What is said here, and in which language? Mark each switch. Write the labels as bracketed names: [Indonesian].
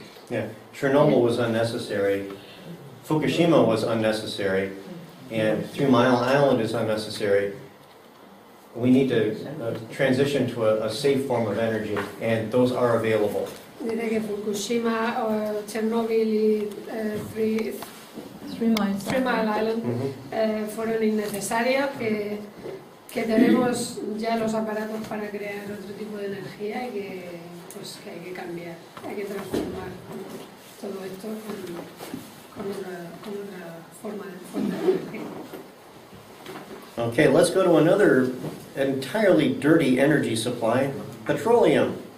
[English] Yeah, Chernobyl was unnecessary, Fukushima was unnecessary, and 3 Mile Island is unnecessary. We need to transition to a safe form of energy, and those are available. [Spanish] Dice que Fukushima, o Chernobyl y Three Mile Island fueron innecesarios, que tenemos ya los aparatos para crear otro tipo de energía y que, pues, que hay que cambiar, hay que transformar todo esto con otra forma de energía. [English] Okay, let's go to another entirely dirty energy supply, petroleum.